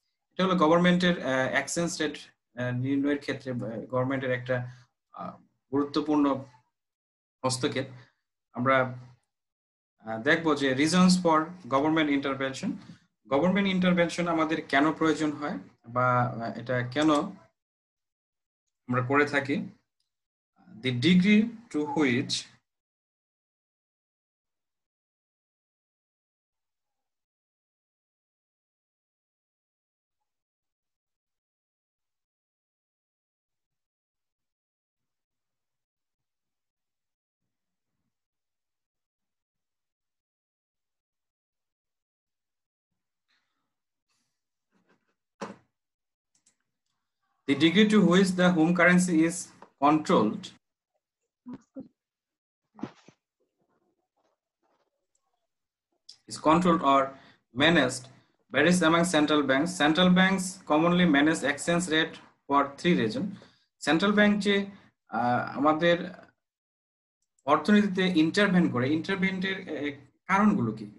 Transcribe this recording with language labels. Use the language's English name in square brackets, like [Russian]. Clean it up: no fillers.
[Bangla] এটা হলো গভর্নমেন্টের এক্সচেঞ্জ রেট নির্ণয়ের ক্ষেত্রে গভর্নমেন্টের একটা গুরুত্বপূর্ণ হস্তক্ষেপ। আমরা দেখবো যে [English] Reasons for government intervention. [Bangla] Government intervention আমাদের কেন প্রয়োজন হয় বা এটা কেন আমরা করে থাকি? [English] The degree to which the home currency is controlled or managed varies among central banks. Central banks commonly manage exchange rate for three reasons. [Bangla] Central bank যে আমাদের অর্থনীতিতে ইন্টারভেন করে, ইন্টারভেন্টের কারণগুলো কি?